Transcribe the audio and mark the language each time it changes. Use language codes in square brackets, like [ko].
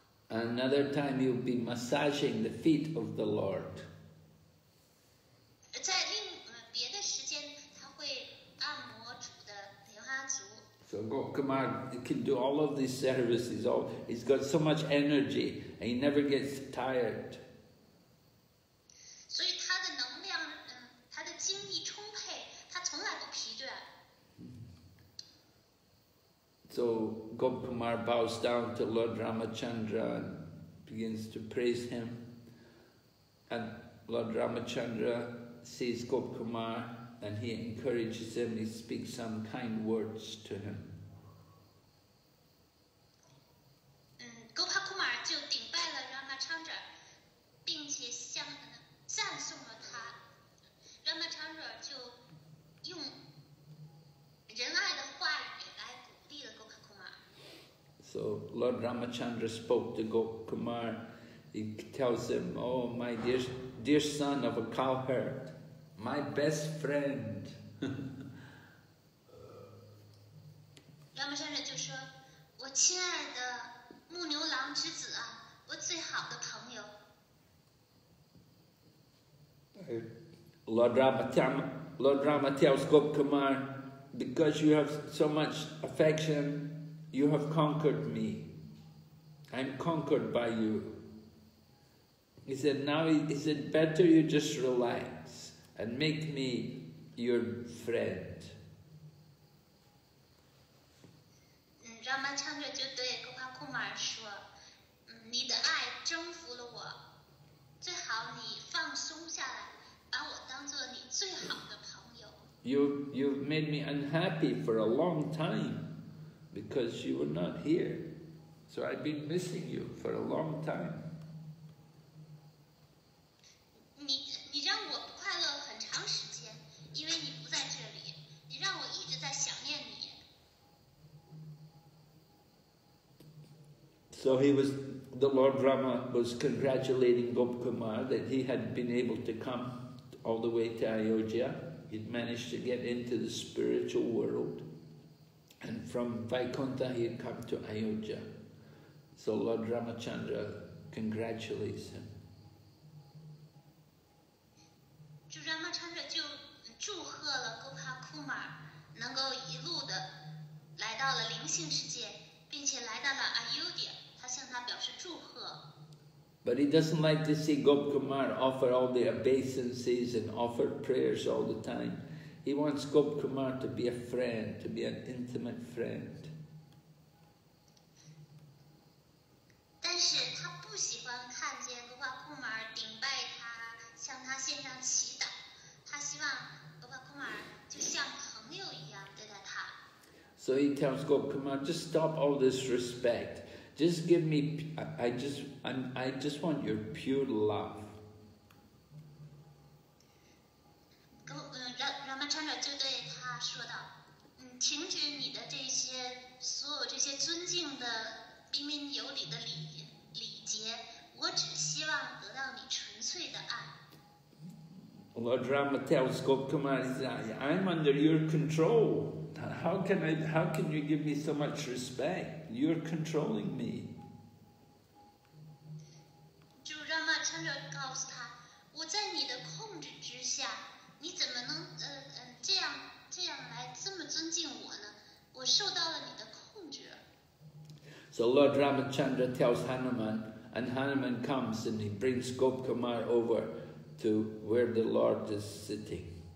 [en] Another time he'll be massaging the feet of the Lord. [zh] 在别的时间，他会按摩主的莲花足。 [en] So Gopkumar can do all of these services. He's got so much energy, and he never gets tired. [zh] 所以他的能量，他的精力充沛，他从来不疲倦。 [en] So Gopkumar bows down to Lord Ramachandra and begins to praise him. And Lord Ramachandra sees Gopkumar and he encourages him, he speaks some kind words to him. [zh] Gopkumar 就顶拜了 Ramachandra， 并且赞颂了他。 Ramachandra 就用仁爱的话语来鼓励了 Gopkumar。 [en] So Lord Ramachandra spoke to Gopkumar. He tells him, "Oh, my dear son of a cowherd, my best friend." [zh] Ramachandra 就说：“我亲爱的牧牛郎之子啊，我最好的朋友。” [en] Lord Rama tells Gopkumar, "Because you have so much affection, you have conquered me. I'm conquered by you." He said, better you just relax and make me your friend. [zh] Ramachandra 就对 Gopkumar 说：“你的爱征服了我，最好你放松下来，把我当做你最好的朋友。” [en] You've made me unhappy for a long time because you were not here. So I've been missing you for a long time. [zh] 你让我不快乐很长时间，因为你不在这里，你让我一直在想念你。 [en] So the Lord Rama was congratulating Gopkumar that he had been able to come all the way to Ayodhya. He'd managed to get into the spiritual world. And from Vaikuntha he had come to Ayodhya. So Lord Ramachandra congratulates him. [zh] Ramachandra 就祝贺了 Gopkumar 能够一路的来到了灵性世界，并且来到了 Ayodhya， 他向他表示祝贺。 [en] But he doesn't like to see Gopkumar offer all the obeisances and offer prayers all the time. He wants Gopkumar to be a friend, to be an intimate friend. [zh] 但是他不喜欢看见 Gopkumar 顶拜他，向他献上祈祷。他希望 Gopkumar 就像朋友一样对待他。 [en] So he tells Gopkumar, just stop all this respect. Just give me, I just want your pure love. [zh] Ramachandra 就对他说道：“停止你的所有这些尊敬的彬彬有礼的礼节，我只希望得到你纯粹的爱。” [en] Lord Rama tells Gopkumar, I'm under your control. How can you give me so much respect? You're controlling me. [zh] 就 Ramachandra 告诉他：“我在你的控制之下，你怎么能这样来这么尊敬我呢？我受到了你的控制。” [en] So Lord Ramachandra tells Hanuman, and Hanuman comes and he brings Gopkumar over to where the Lord is sitting.